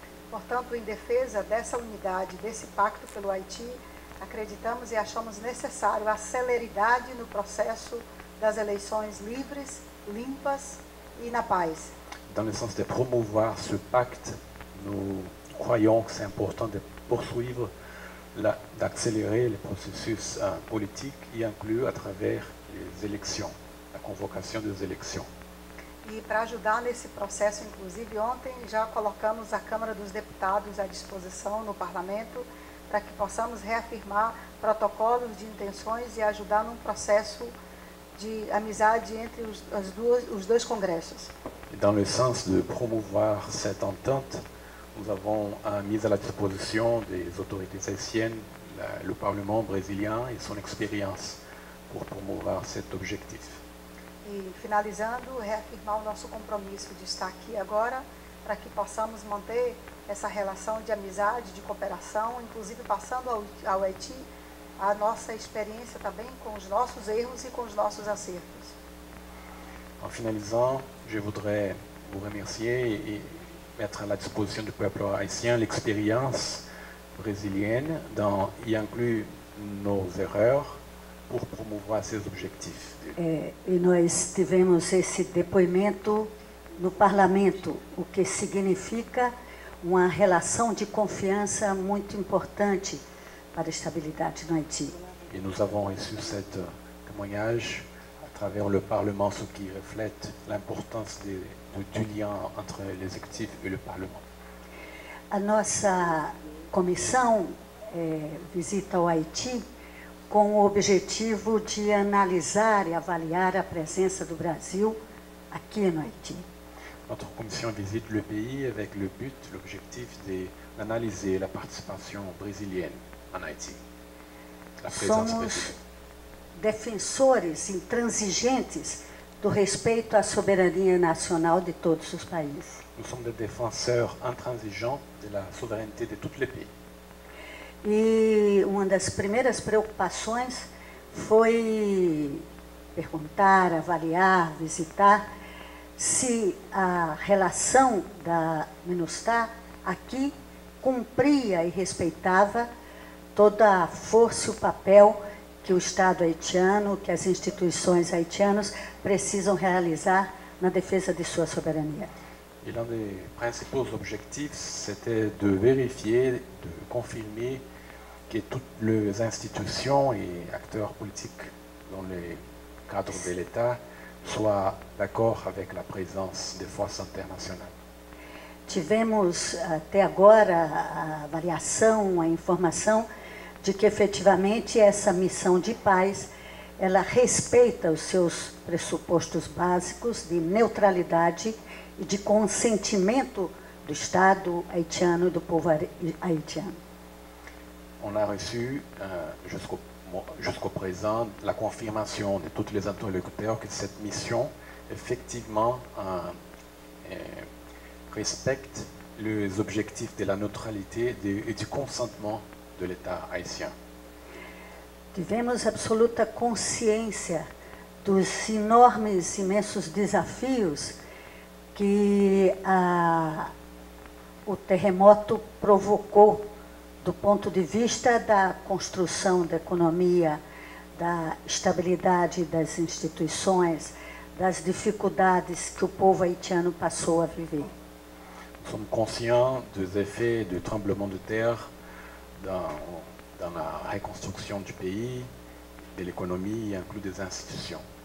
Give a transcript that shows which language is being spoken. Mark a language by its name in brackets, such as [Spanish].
[Portuguese] Portanto, em defesa dessa unidade, desse pacto pelo Haiti, acreditamos e achamos necessário a celeridade no processo das eleições livres, limpas e na paz. [French] Dans le sens de promouvoir ce pacte, nous croyons que c'est important de poursuivre, d'accélérer le processus politique y inclus à travers les élections, la convocation des élections. [Portuguese] E para ajudar nesse processo, inclusive, ontem já colocamos a Câmara dos Deputados à disposição no Parlamento para que possamos reafirmar protocolos de intenções e ajudar num processo de amizade entre os dois congressos. [French] Et dans le sens de promouvoir cette entente, nous avons mis à la disposition des autorités haïtiennes le Parlement brésilien et son expérience pour promouvoir cet objectif. [Portuguese] E finalizando, reafirmar o nosso compromisso de estar aqui agora para que possamos manter essa relação de amizade, de cooperação, inclusive passando ao Haiti a nossa experiência também com os nossos erros e com os nossos acertos. [French] En finalisant, je voudrais vous remercier et mettre à la disposition du peuple haïtien l'expérience brésilienne y inclut nos erreurs pour promouvoir ces objectifs. [Portuguese] E nós tivemos esse depoimento no parlamento, o que significa uma relação de confiança muito importante para a estabilidade no Haiti. [French] Et nous avons reçu ce témoignage à travers le Parlement, ce qui reflète l'importance du lien entre l'exécutif et le Parlement. [Portuguese] A nossa comissão visita o Haiti com o objetivo de analisar e avaliar a presença do Brasil aqui no Haiti. [French] Notre commission visite le pays avec le but, l'objectif d'analyser la participation brésilienne en Haïti. La présence [Portuguese] Somos [French] brésilienne. [Portuguese] defensores intransigentes do respeito à soberania nacional de todos os países. [French] Nous sommes des défenseurs intransigeants de la souveraineté de tous les pays. [Portuguese] E uma das primeiras preocupações foi perguntar, avaliar, visitar se a relação da MINUSTAH aqui cumpria e respeitava toda a força e o papel que o Estado haitiano, que as instituições haitianas precisam realizar na defesa de sua soberania. [French] Et l'un des principaux objectifs, c'était de vérifier, de confirmer que toutes les institutions et acteurs politiques dans le cadre de l'État soient d'accord avec la présence des forces internationales. [Portuguese] Tivemos até agora a avaliação, a informação de que efetivamente essa missão de paz, ela respeita os seus pressupostos básicos de neutralidade e de consentimento do Estado haitiano e do povo haitiano. [French] On a reçu jusqu'au présent la confirmation de tous les interlocuteurs que cette mission, effectivement, respecte les objectifs de la neutralité et du consentement de l'État haïtien. [Portuguese] Tivemos absoluta consciência dos enormes, imensos desafios que o terremoto provocou, do ponto de vista da construção da economia, da estabilidade das instituições, das dificuldades que o povo haitiano passou a viver. [French] Nous sommes conscients des effets du tremblement de terre dans la reconstruction du pays, de l'économie, inclus des institutions.